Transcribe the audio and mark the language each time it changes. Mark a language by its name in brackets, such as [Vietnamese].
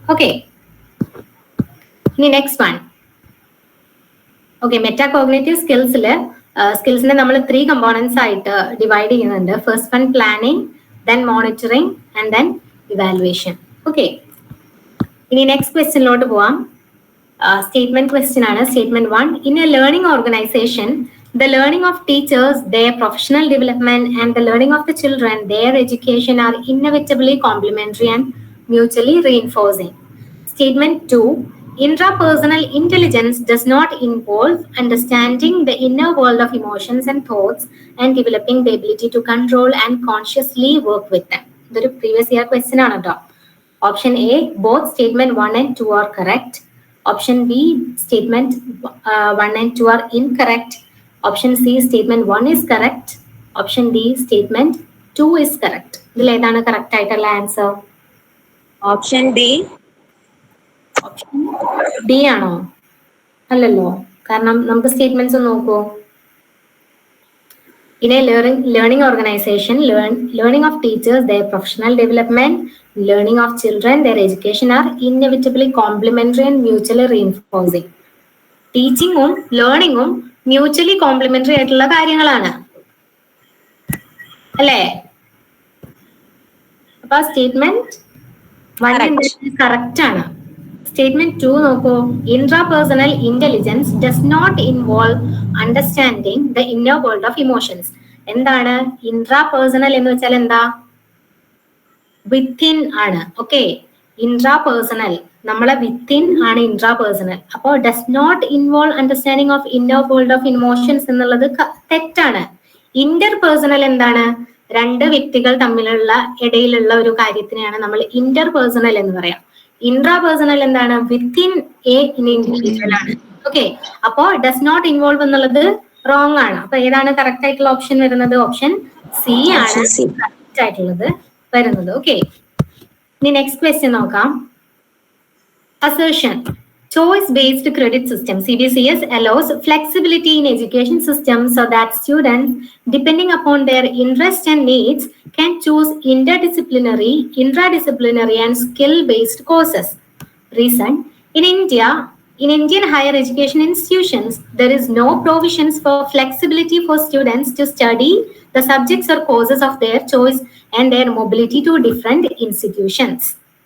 [Malayalam] Okay, ഇനി next one. Okay, metacognitive സ്കിൽസിനെ നമ്മൾ 3 components ആയിട്ട് ഡിവൈഡ് ചെയ്യുന്നുണ്ട്. [English] First one planning, then monitoring and then evaluation. [Malayalam] Okay, ഇനി next ക്വസ്റ്റ്യനിലോട്ട് പോവാം. സ്റ്റേറ്റ്മെന്റ് ക്വസ്റ്റ്യൻ ആണ്. Statement 1. [English] In a learning organization, the learning of teachers, their professional development, and the learning of the children, their education are inevitably complementary and mutually reinforcing. Statement 2. Intrapersonal intelligence does not involve understanding the inner world of emotions and thoughts and developing the ability to control and consciously work with them. [Malayalam] ഇതൊരു previous year question ആണ് കേട്ടോ. [English] Option A, both statement 1 and 2 are correct. Option B, statement 1 and 2 are incorrect. Option C, statement 1 is correct. Option D, statement 2 is correct. [Malayalam] ഇതിൽ ഏതാണ് correct ആയിട്ടുള്ള answer? [English] Option D. [Malayalam] Option D ആണോ? അല്ലല്ലോ, കാരണം നമുക്ക് statements നോക്കൂ. [English] In a learning organization, learning of teachers, their professional development, learning of children, their education are inevitably complementary and mutually reinforcing. [Malayalam] ടീച്ചിങ്ങും ലേണിങ്ങും mutually complementary ആയിട്ടുള്ള കാര്യങ്ങളാണ്, അല്ലേ? അപ്പൊ സ്റ്റേറ്റ്മെന്റ് 1 കറക്റ്റ് ആണ്. സ്റ്റേറ്റ്മെന്റ് 2 നോക്കൂ. [English] Intrapersonal intelligence does not involve understanding the inner world of emotions. [Malayalam] എന്താണ് intrapersonal എന്ന് വെച്ചാൽ? എന്താ? വിത്തിൻ ആണ്. ഓക്കെ, ഇൻട്രാപേഴ്സണൽ നമ്മളെ വിത്തിൻ ആണ് ഇൻട്രാപേഴ്സണൽ. അപ്പോ [English] does not involve understanding of inner world of emotions [Malayalam] എന്നുള്ളത് തെറ്റാണ്. ഇന്റർപേഴ്സണൽ എന്താണ്? 2 വ്യക്തികൾ തമ്മിലുള്ള ഇടയിലുള്ള ഒരു കാര്യത്തിനെയാണ് നമ്മൾ ഇന്റർപേഴ്സണൽ എന്ന് പറയാം. ഇൻട്രാപേഴ്സണൽ എന്താണ്? [English] within a individual [Malayalam] ആണ്. ഓക്കെ, അപ്പോ ഡസ് നോട്ട് ഇൻവോൾവ് എന്നുള്ളത് റോങ് ആണ്. അപ്പൊ ഏതാണ് കറക്റ്റ് ആയിട്ടുള്ള ഓപ്ഷൻ വരുന്നത്? ഓപ്ഷൻ സി ആണ് കറക്റ്റ് ആയിട്ടുള്ളത് വരുന്നത്. ഓക്കെ, ഇനി നെക്സ്റ്റ് ക്വസ്റ്റ്യൻ നോക്കാം. [English] Assertion. Choice-based credit system, CBCS, allows flexibility in education systems so that students, depending upon their interests and needs, can choose interdisciplinary, intradisciplinary, and skill-based courses. Reason: in Indian higher education institutions, there is no provisions for flexibility for students to study the subjects or courses of their choice and their mobility to different institutions.